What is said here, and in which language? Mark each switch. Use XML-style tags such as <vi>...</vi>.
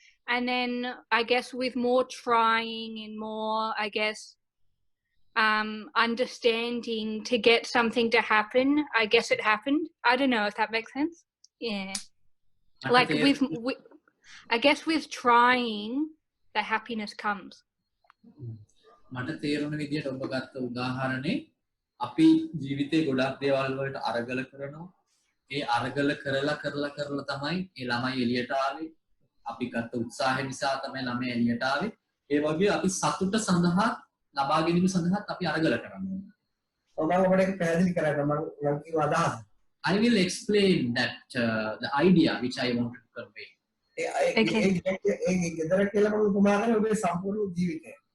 <en>And then I guess with more trying and more, I guess, understanding to get something to happen, I guess it happened. I don't know if that makes sense. Yeah. Like with I guess with trying, the happiness comes.</en> <si>මට තේරුණ විදියට ඔබ ගත්ත උදාහරණේ අපි ජීවිතේ ගොඩක් දේවල් වලට අරගල කරනවා. ඒ අරගල කරලා තමයි ඒ ළමයි එළියට ආවේ. අපි ගත්ත උත්සාහය නිසා තමයි ළමයි එළියට ආවේ. ඒ වගේ අපි සතුට සඳහා ලබා ගැනීම සඳහා අපි අරගල කරනවා. ඔබ ඔබට ඒක පැහැදිලි කරන්න මම කිව්ව අදහස.</si> <en>I will explain that the idea which I wanted to convey. Okay.</en> <si>ගෙදර කියලා මම උපමා කරන්නේ ඔබේ සම්පූර්ණ ජීවිතය.</si>